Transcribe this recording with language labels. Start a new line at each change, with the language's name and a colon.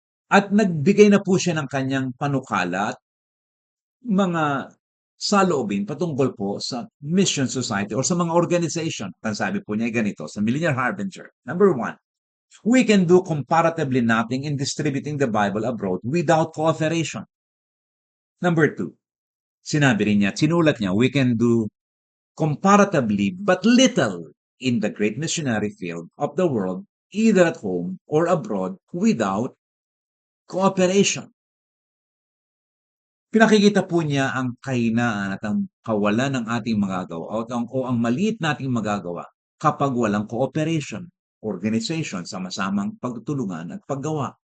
Filipino: At nagbigay na po siya ng kanyang panukala at mga saloobin patungkol po sa mission society or sa mga organization. Ang sabi po niya ay ganito sa Millennial Harbinger.
English: Number 1, we can do comparatively nothing in distributing the Bible abroad without cooperation. Number 2,
Filipino: sinabi rin niya, sinulat niya,
English: we can do comparatively but little in the great missionary field of the world, either at home or abroad, without cooperation.
Filipino: Pinakikita po niya ang kahinaan at ang kawalan ng ating magagawa o ang maliit nating magagawa kapag walang cooperation, organization, sama-samang pagtutulungan at paggawa.